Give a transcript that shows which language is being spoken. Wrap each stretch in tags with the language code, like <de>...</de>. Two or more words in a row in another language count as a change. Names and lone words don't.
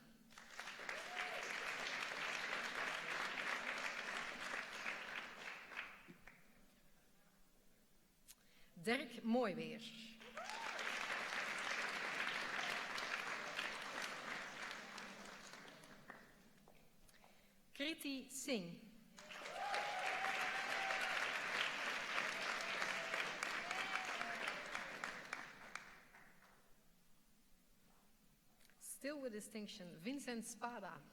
<en>Dirk Mooiweer, Kriti Singh, still with distinction, Vincent Spada,</en>